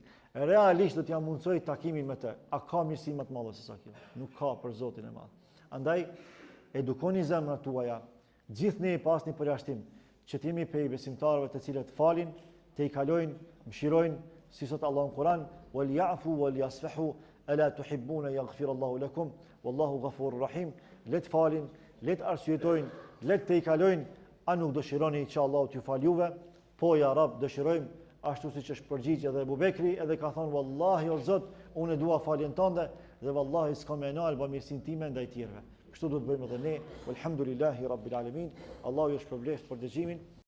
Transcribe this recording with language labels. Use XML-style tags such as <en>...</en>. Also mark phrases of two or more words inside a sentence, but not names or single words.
<sq>Realisht do t'ja mundsoj takimin me të. A ka mirësi më të madhe se sa kjo? Nuk ka për Zotin e Madh. Andaj edukoni zemrat tuaja, gjithë ne pas një përjashtim, që t'jemi prej besimtarëve të cilët falin, të i kalojnë, mëshirojnë, si sot Allahu në Kur'an,</sq> <ar>وليعفوا وليصفحوا ألا تحبون يغفر الله لكم والله غفور رحيم.</ar> <sq>Let falin, let arsyetojnë, let të i kalojnë, a nuk dëshironi që Allahu t'ju fal juve? Po</sq> <ar>يا رب,</ar> <sq>dëshirojmë, ashtu siç është përgjigje edhe Abu Bekri, edhe ka thonë wallahi o Zot, unë dua faljen tënde dhe wallahi s'kam e nal bamirësinë time ndaj tjerëve. Kështu do të bëjmë edhe ne.</sq> <ar>الحمد لله رب العالمين.</ar> <sq>Allahu ju shpërblet për dëgjimin.</sq>